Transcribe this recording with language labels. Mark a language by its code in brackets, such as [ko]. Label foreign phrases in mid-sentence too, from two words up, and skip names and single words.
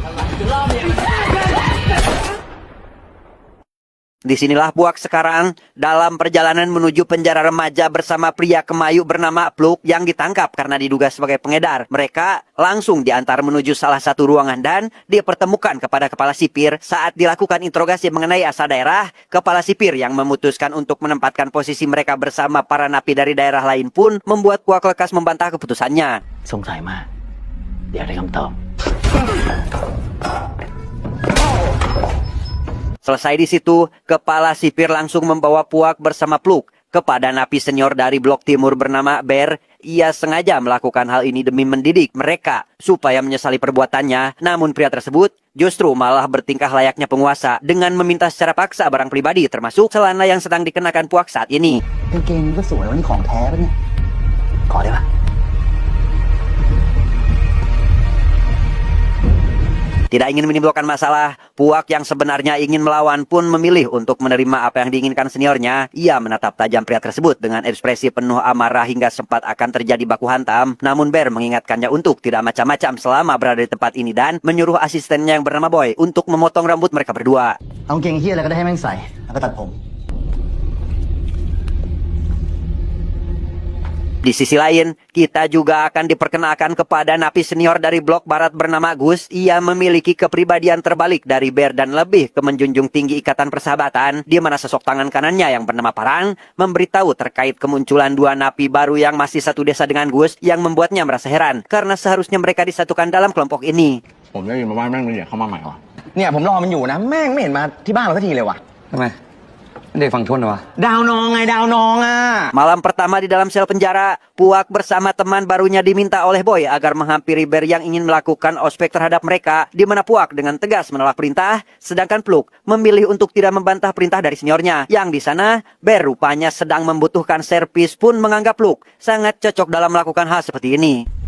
[id] Disinilah Puak sekarang dalam perjalanan menuju penjara remaja bersama pria kemayu bernama Pluk yang ditangkap karena diduga sebagai pengedar. Mereka langsung diantar menuju salah satu ruangan dan dipertemukan kepada kepala sipir. Saat dilakukan interogasi mengenai asal daerah, kepala sipir yang memutuskan untuk menempatkan posisi mereka bersama para napi dari daerah lain pun membuat Puak lekas membantah keputusannya. [th] สงสัยมากอยากได้คำตอบ [id] Selesai di situ, kepala sipir langsung membawa Puak bersama Pluk kepada napi senior dari Blok Timur bernama Ber. Ia sengaja melakukan hal ini demi mendidik mereka supaya menyesali perbuatannya. Namun pria tersebut justru malah bertingkah layaknya penguasa dengan meminta secara paksa barang pribadi termasuk celana yang sedang dikenakan Puak saat ini. [th] กางเกงนี้ก็สวยวันนี้ของแท้ปะเนี่ยขอได้ปะ [id] Tidak ingin menimbulkan masalah, Puak yang sebenarnya ingin melawan pun memilih untuk menerima apa yang diinginkan seniornya. Ia menatap tajam pria tersebut dengan ekspresi penuh amarah hingga sempat akan terjadi baku hantam. Namun Ber mengingatkannya untuk tidak macam-macam selama berada di tempat ini dan menyuruh asistennya yang bernama Boy untuk memotong rambut mereka berdua. [th] เอากางเกงเหี้ยอะไรก็ได้ให้แม่งใส่แล้วก็ตัดผม [id] Di sisi lain, kita juga akan diperkenalkan kepada napi senior dari Blok Barat bernama Gus. Ia memiliki kepribadian terbalik dari Ber dan lebih ke menjunjung tinggi ikatan persahabatan, di mana sosok tangan kanannya yang bernama Parang memberitahu terkait kemunculan dua napi baru yang masih satu desa dengan Gus yang membuatnya merasa heran karena seharusnya mereka disatukan dalam kelompok ini. [th] ผมได้ยินมาว่าแม่งมีเด็กเข้ามาใหม่ว่ะ เนี่ยผมรอมันอยู่นะแม่งไม่เห็นมาที่บ้านเราสักทีเลยวะ ทำไมเด็กฝั่งทนเหรอวะ ดาวนองไงดาวนองอ่ะ [id] Malam pertama di dalam sel penjara, Puak bersama teman barunya diminta oleh Boy agar menghampiri Ber yang ingin melakukan ospek terhadap mereka, di mana Puak dengan tegas menolak perintah, sedangkan Pluk memilih untuk tidak membantah perintah dari seniornya. Yang di sana, Ber rupanya sedang membutuhkan servis pun menganggap Pluk sangat cocok dalam melakukan hal seperti ini.